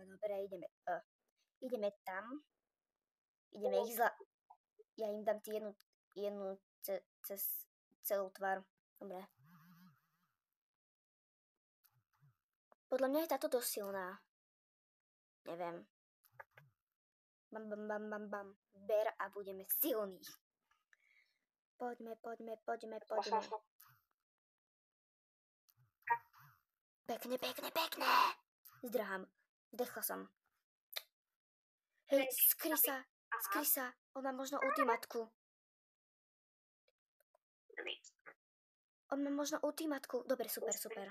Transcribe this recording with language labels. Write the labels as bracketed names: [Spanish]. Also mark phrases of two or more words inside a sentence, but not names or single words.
[Slovak] Dobre, ideme tam. Ideme ich Ja im dám jednu cez celú tvár. Dobre. Podľa mňa je táto dosť silná. Neviem. Bam, bam, bam, bam, bam. Ber a budeme silní. Poďme. Pekne. Zdrhám. Zdechla som. Hej, skry sa. On má možno ultimatku. Dobre, super.